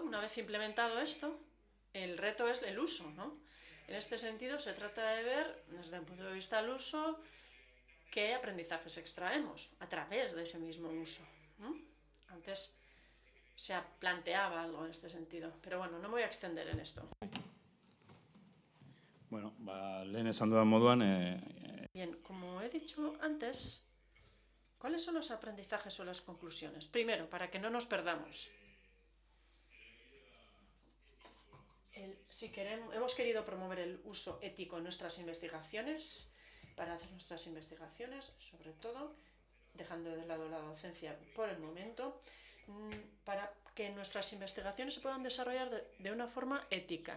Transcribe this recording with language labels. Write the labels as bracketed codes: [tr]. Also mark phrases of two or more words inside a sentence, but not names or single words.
[es] Una vez implementado esto, el reto es el uso, ¿no? En este sentido, se trata de ver, desde el punto de vista del uso, qué aprendizajes extraemos a través de ese mismo uso, ¿no? Antes se planteaba algo en este sentido, pero bueno, no me voy a extender en esto. [eu] Bueno, lehen esan dudan moduan... [es] Bien, como he dicho antes, ¿cuáles son los aprendizajes o las conclusiones? Primero, para que no nos perdamos. Hemos querido promover el uso ético en nuestras investigaciones, para hacer nuestras investigaciones, sobre todo, dejando de lado la docencia por el momento, para que nuestras investigaciones se puedan desarrollar de una forma ética.